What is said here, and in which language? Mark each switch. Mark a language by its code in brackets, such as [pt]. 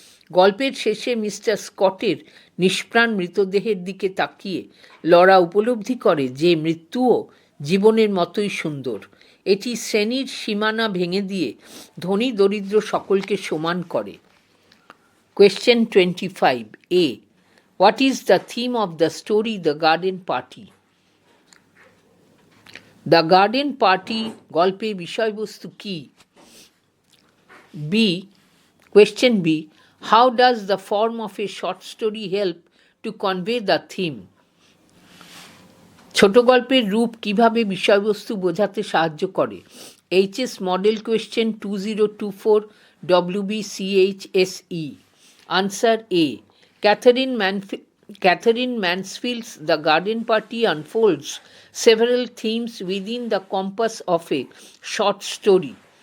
[bn] গল্পের শেষে মিস্টার স্কটের নিষ্প্রাণ মৃতদেহের দিকে তাকিয়ে লরা উপলব্ধি করে যে মৃত্যুও জীবনের মতোই সুন্দর। এটি শ্রেণীর সীমানা ভেঙে দিয়ে ধনী দরিদ্র সকলকে সমান করে। [en] Question 25 A. What is the theme of the story The Garden Party? [bn] The Garden Party গল্পের বিষয়বস্তু কি? [en] B. Question B. How does the form of a short story help to convey the theme? [bn] ছোট গল্পের রূপ কিভাবে বিষয়বস্তু বোঝাতে সাহায্য করে? [en] HS model question 2024 wbchse. Answer A. Catherine Mansfield's The Garden Party unfolds several themes within the compass of a short story.